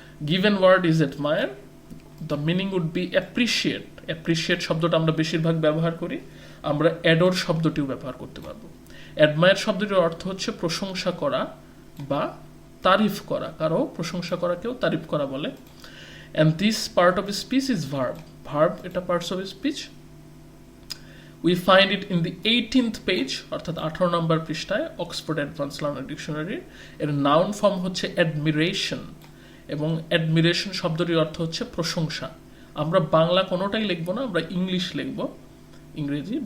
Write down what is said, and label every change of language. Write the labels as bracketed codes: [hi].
[en] Given word is admire, the meaning would be appreciate. [bn] Appreciate শব্দটা আমরা বেশিরভাগ ব্যবহার করি, আমরা অ্যাডোর শব্দটিও ব্যবহার করতে পারবো। অ্যাডমায়ার শব্দটির অর্থ হচ্ছে প্রশংসা করা বা তারিফ করা, কারো প্রশংসা করাকেও তারিফ করা বলে। [en] And this part of speech is verb. Verb এটা parts of speech. We find it in the 18th page [bn] অর্থাৎ 18 নম্বর পৃষ্ঠায় অক্সফোর্ড অ্যাডভান্স লার্নার ডিকশনারি। এর নাউন ফর্ম হচ্ছে অ্যাডমিরেশন, এবং অ্যাডমিরেশন শব্দটির অর্থ হচ্ছে প্রশংসা। আমরা বাংলা কোনোটাই লিখবো না, আমরা ইংলিশ লিখবো, ইংরেজি।